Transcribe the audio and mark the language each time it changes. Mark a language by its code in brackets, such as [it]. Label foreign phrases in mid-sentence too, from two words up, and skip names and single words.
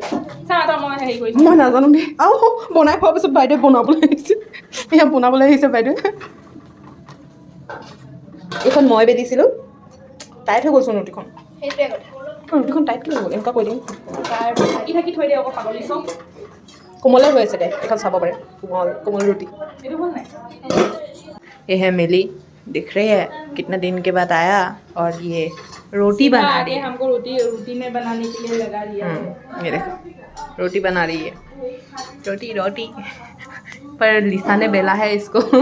[as] মই নাজানো দেই আৰু বনাই খোৱাৰ পিছত বাইদেউ বনাবলৈ আহিছে এয়া বনাবলৈ আহিছে বাইদেউ এইখন মই বেলিছিলোঁ টাইট হৈ গ'লচোন ৰুটিখন সেইটোৱে কথা ৰুটিখন টাইট কি হৈ গ'ল এনেকুৱা কৈ দিম থাকি থাকি থৈ দিয়ে আকৌ পাগলী চব কোমলে হৈ আছে দে এখন চাব পাৰে কোমল ৰুটি এইটো হ'ল নাই [hi] ये है मिली दिख रही है कितना दिन के बाद आया और ये रोटी बना रही है हमको रोटी में बनाने के लिए लगा दिया ये देखो रोटी बना रही है रोटी पर लिसा ने बेला है इसको